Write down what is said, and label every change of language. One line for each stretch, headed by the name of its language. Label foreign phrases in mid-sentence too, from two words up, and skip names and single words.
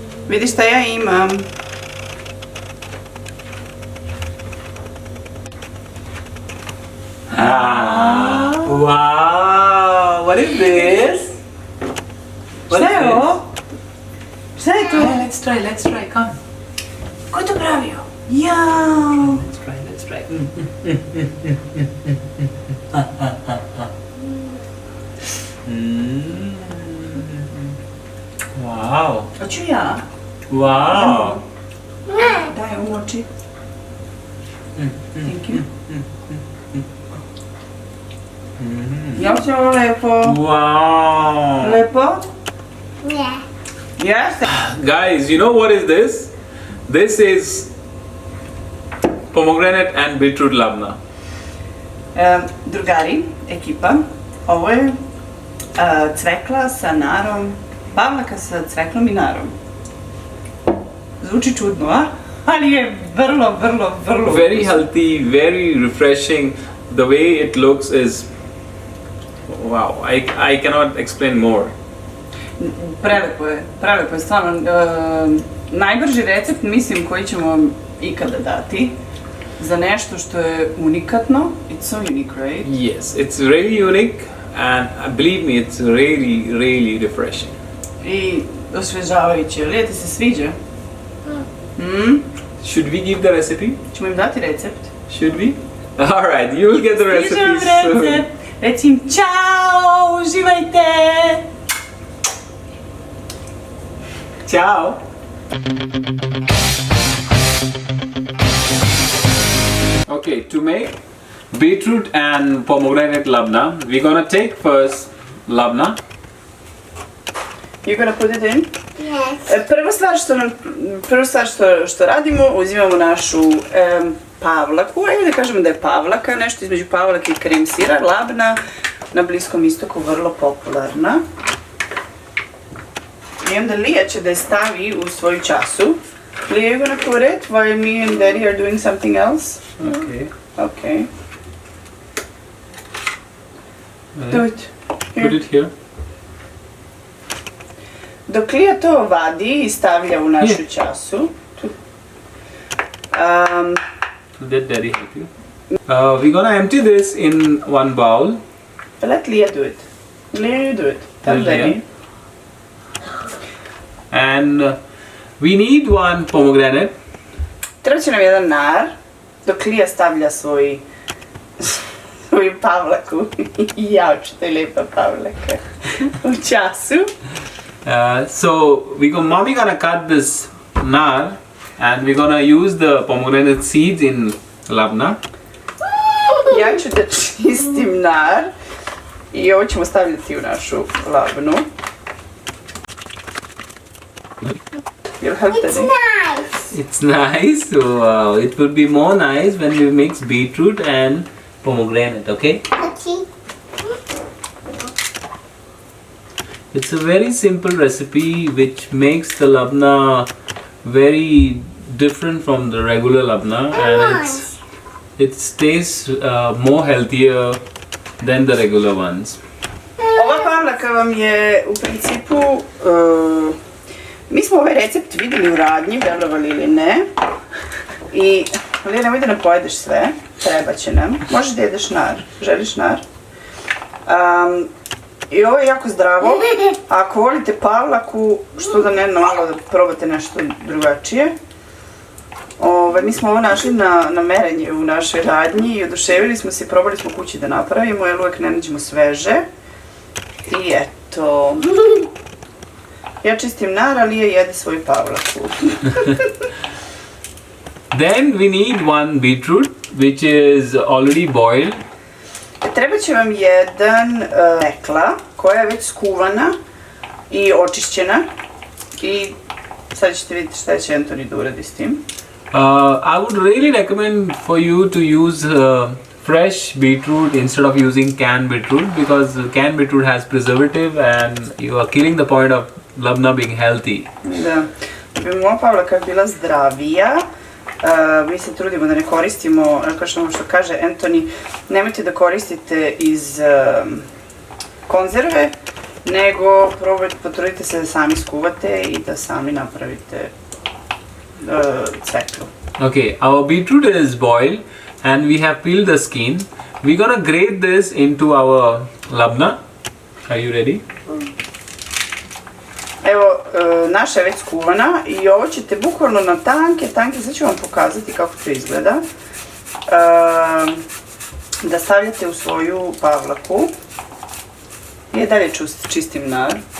Serbian: Vidi šta ja imam.
English: Wow, what is this?
Serbian: Šta je ovo? Šta je to?
English: Let's try, come.
Serbian: Ko je to pravio? Jao!
English: Let's try. Wow.
Serbian: Hoću ja?
English: Wow.
Serbian: Daj umoči.
English: Thank you.
Serbian: Jel će ovo lepo?
English: Wow.
Serbian: Lepo?
English: Yeah.
Serbian: Jeste.
English: Guys, you know what is this? This is pomegranate and beetroot labna.
Serbian: Drugari, ekipa, ovo je cvekla sa narom, pavlaka sa cveklom i narom. Zvuči čudno, a? Ali je vrlo
English: Very healthy, very refreshing. The way it looks is wow. I cannot explain more.
Serbian: Prelepo je, stvarno. Najbrži recept, mislim, koji ćemo vam ikada dati za nešto što je unikatno.
English: It's so unique, right? Yes, it's really unique and believe me, it's really refreshing.
Serbian: I osvežavajuće. Lije, ti se sviđa?
English: Should we give the recipe?
Serbian: Ćemo im dati recept?
English: Should we? Alright, you will get the recipe
Serbian: Stižem
English: soon.
Serbian: recept! Reci im čao, uživajte! Ciao!
English: Okay, to make beetroot and pomegranate labna, we're gonna take first labna. You're gonna put it in? Yes.
Serbian: Prva stvar što radimo, uzimamo našu pavlaku, ajde da kažemo da je pavlaka, nešto između pavlake i krem sira, labna, na Bliskom istoku vrlo popularna. I onda Lija će da je stavi u svoju času.
English: Lija, you're gonna put it while me and Daddy are doing something else? Okay. Okay. Do it. Put it here.
Serbian: Dok Lija to vadi i stavlja u našu času.
English: Let Daddy help you. We're gonna empty this in one bowl. Let Lija do it. Lija, you do it. Tell Tell Lija. Daddy. And we need one pomegranate.
Serbian: Treba će nam jedan nar, dok Lija stavlja svoju pavlaku. Jao, što je lijepa pavlaka. U času.
English: So mommy gonna cut this nar and we're gonna use the pomegranate seeds in labna.
Serbian: Ja ću da čistim nar i ovo ćemo stavljati u našu labnu.
English: You'll help It's Daddy? nice. It's nice. Wow, it will be more nice when we mix beetroot and pomegranate, okay? Okay. It's a very simple recipe which makes the labna very different from the regular labna and it tastes more healthier than the regular ones.
Serbian: Ova pavlaka vam je u principu, mi smo ovaj recept vidjeli u radnji, verovali ili ne. I, Lija, nemoj da nam pojedeš sve, treba će nam. Možeš da jedeš nar, želiš nar? I ovo je jako zdravo, a ako volite pavlaku, što da ne malo da probate nešto drugačije. Mi smo ovo našli na merenju u našoj radnji i oduševili smo se i probali smo kući da napravimo, jer uvijek ne nađemo sveže. I eto. Ja čistim nar, ali Lija jede svoju pavlaku.
English: Then we need one beetroot which is already boiled.
Serbian: Treba će vam jedan cvekla koja je već skuvana i očišćena. I sad ćete vidjeti šta će Anthony da uradi s tim.
English: I would really recommend for you to use fresh beetroot instead of using canned beetroot because canned beetroot has preservative and you are killing the point of labna being healthy.
Serbian: Da bi moja pavlaka bila zdravija, mi se trudimo da ne koristimo, kao što kaže Anthony, nemojte da koristite iz konzerve nego potrudite se da sami skuvate i da sami napravite cveklu.
English: Okay, our beetroot is boiled and we have peeled the skin. We're gonna grate this into our labna. Are you ready?
Serbian: Evo, naša je već skuvana i ovo ćete bukvalno na tanke, sad ću vam pokazati kako to izgleda. Da stavljate u svoju pavlaku. I dalje čistim nar.